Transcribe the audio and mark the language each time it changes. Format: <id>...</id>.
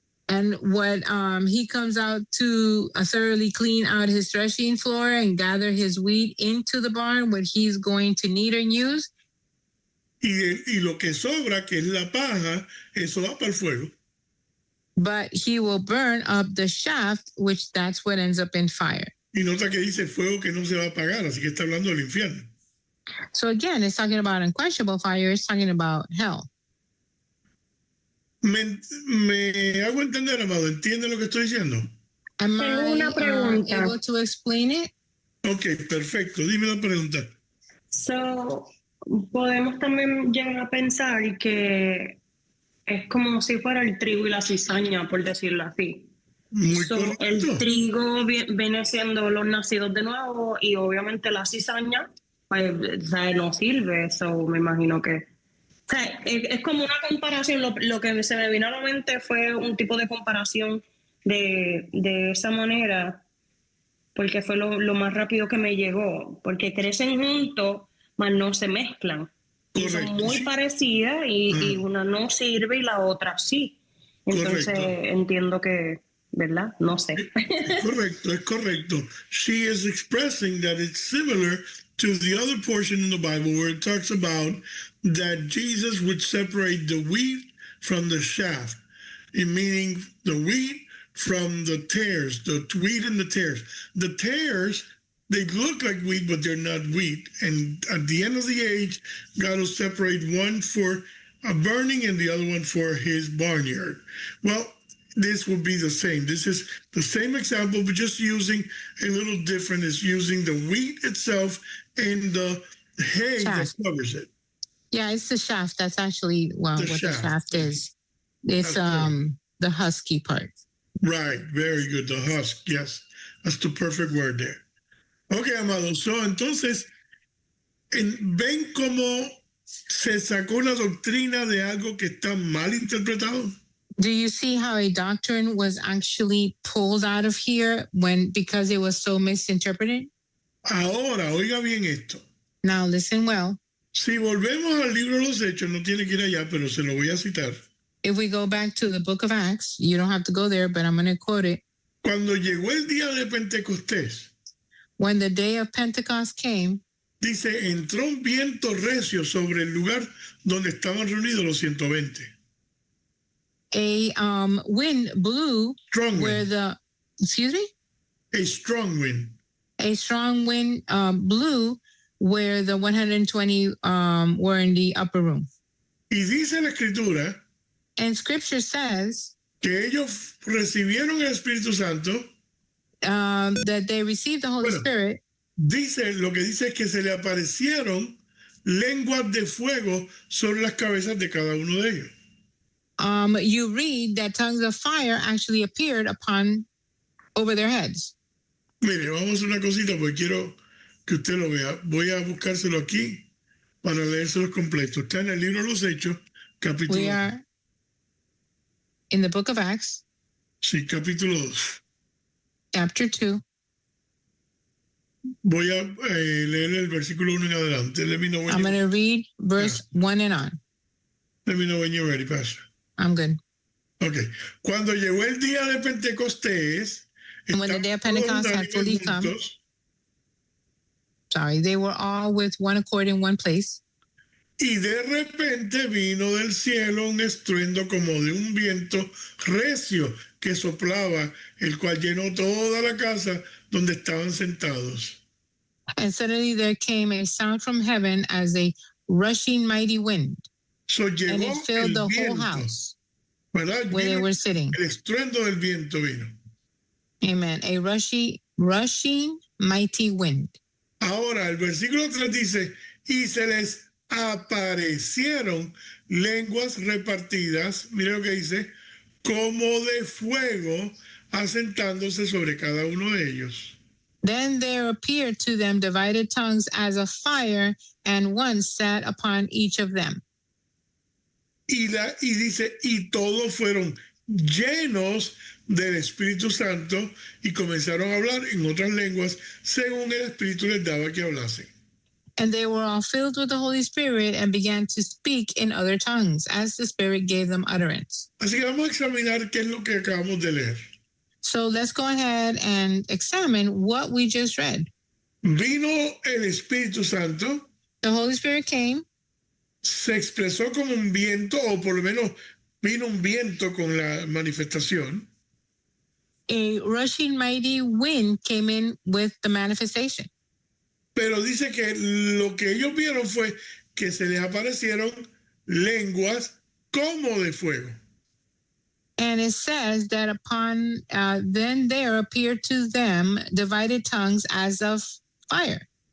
<en>And what he comes out to thoroughly clean out his threshing floor and gather his wheat into the barn, what he's going to knead and use.</en> <es>Y lo que sobra, que es la paja, eso va para el fuego.</es> <en>But he will burn up the shaft, which that's what ends up in fire.</en> <es>Y nota que dice fuego que no se va a apagar, así que está hablando del infierno.</es> <en>So again, it's talking about unquenchable fire. It's talking about hell.</en> <es>Me hago entender, amado, ¿entiende lo que estoy diciendo?</es> <en>Am</en> <es>Tengo una</es> <en>I</en> <es>pregunta.</es> <en>able to explain it?</en> <es>Ok, perfecto. Dime la pregunta. So, podemos también llegar a pensar que es como si fuera el trigo y la cizaña, por decirlo así. Muy</es> <en>So,</en> <es>correcto. el trigo viene siendo los nacidos de nuevo y obviamente la cizaña pues, o sea, no sirve, eso me imagino que... O sea, es como una comparación, lo que se me vino a la mente fue un tipo de comparación de esa manera, porque fue lo más rápido que me llegó, porque crecen juntos, mas no se mezclan. Y son Correcto, muy sí. parecidas y una no sirve y la otra sí. Entonces Correcto. entiendo que, ¿verdad? No sé. Es correcto, es correcto.</es> <en>She is expressing that it's similar to the other portion in the Bible where it talks about that Jesus would separate the wheat from the chaff, meaning the wheat from the tares, the wheat and the tares. The tares, they look like wheat, but they're not wheat. And at the end of the age, God will separate one for a burning and the other one for his barnyard. Well, this will be the same. This is the same example, but just using a little different. Is using the wheat itself and the hay that covers it. Yeah, it's the shaft. That's actually what the shaft is. It's the husky part. Right, very good. The husk, yes. That's the perfect word there. Okay, amado.</en> <es>So, entonces, ¿ven cómo se sacó una doctrina de algo que está mal interpretado?</es> <en>Do you see how a doctrine was actually pulled out of here because it was so misinterpreted?</en> <es>Ahora, oiga bien esto.</es> <en>Now listen well.</en> <es>Si volvemos al libro de los Hechos, no tiene que ir allá, pero se lo voy a citar.</es> <en>If we go back to the book of Acts, you don't have to go there, but I'm going to quote it.</en> <es>Cuando llegó el día de Pentecostés,</es> <en>when the day of Pentecost came,</en> <es>dice, entró un viento recio sobre el lugar donde estaban reunidos los 120.</es> <en>A wind blew strong where wind. A strong wind. A strong wind blew where the 120 were in the upper room.</en> <es>Y dice la escritura,</es> <en>and scripture says,</en> <es>que ellos recibieron el Espíritu Santo,</es> <en>that they received the Holy Spirit.</en> <es>Dice, lo que dice es que se le aparecieron lenguas de fuego sobre las cabezas de cada uno de ellos.</es> <en>You read that tongues of fire actually appeared over their heads.</en> <es>Mire, vamos a hacer una cosita porque quiero que usted lo vea. Voy a buscárselo aquí para leérselo completo. Está en el libro de los Hechos, capítulo 2.</es> <en>We are in the book of Acts.</en> <es>Sí, capítulo 2.</es> <en>Chapter 2.</en> <es>Voy a leer el versículo 1 en adelante.</es> <en>Let me know when I'm going to read verse 1 and on. Let me know when you're ready, Pastor. I'm good. Okay.</en> <es>Cuando llegó el día de Pentecostés,</es> <en>and when the day of Pentecost had fully come, they were all with one accord in one place.</en> <es>Y de repente vino del cielo un estruendo como de un viento recio que soplaba, el cual llenó toda la casa donde estaban sentados.</es> <en>And suddenly there came a sound from heaven as a rushing mighty wind. So and it filled the</en> <es>viento,</es> <en>whole house</en> <es>¿verdad?</es> <en>where they were sitting.</en> <es>El estruendo del viento vino.</es> <en>Amen. A rushing mighty wind.</en> <es>Ahora, el versículo 3 dice, y se les aparecieron lenguas repartidas, mira lo que dice, como de fuego, asentándose sobre cada uno de ellos.</es> <en>Then there appeared to them divided tongues as of fire, and one sat upon each of them.</en> <es>Y dice, y todos fueron llenos del Espíritu Santo y comenzaron a hablar en otras lenguas según el Espíritu les daba que hablasen.</es> <en>And they were all filled with the Holy Spirit and began to speak in other tongues as the Spirit gave them utterance.</en> <es>Así que vamos a examinar qué es lo que acabamos de leer.</es> <en>So let's go ahead and examine what we just read.</en> <es>Vino el Espíritu Santo.</es> <en>The Holy Spirit came.</en> <es>Se expresó como un viento, o por lo menos vino un viento con la manifestación.</es> <en>a rushing mighty wind came in with the manifestation.</en> <es>Pero dice que lo que ellos vieron fue que se les aparecieron lenguas como de fuego.</es> <en>And it says that upon then there appeared to them divided tongues as of fire.</en>